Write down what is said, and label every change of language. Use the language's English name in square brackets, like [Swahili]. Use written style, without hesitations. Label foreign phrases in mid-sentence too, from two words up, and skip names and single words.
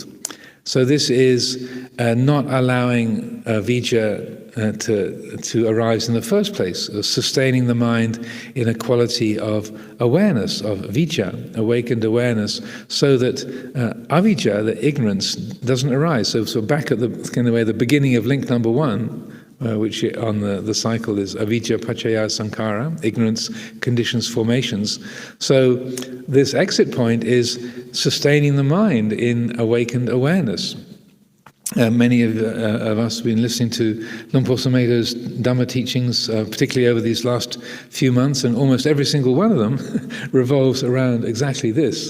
[English] So this is not allowing vijja to arise in the first place, sustaining the mind in a quality of awareness, of vijja, awakened awareness, so that avijja, the ignorance, doesn't arise. So back at the beginning of link number 1, which on the cycle is [Pali] avijja pacaya sankhara, [English] ignorance, conditions, formations. So this exit point is sustaining the mind in awakened awareness. Many of us have been listening to Luang Por Sumedho's Dhamma teachings, particularly over these last few months, and almost every single one of them revolves around exactly this.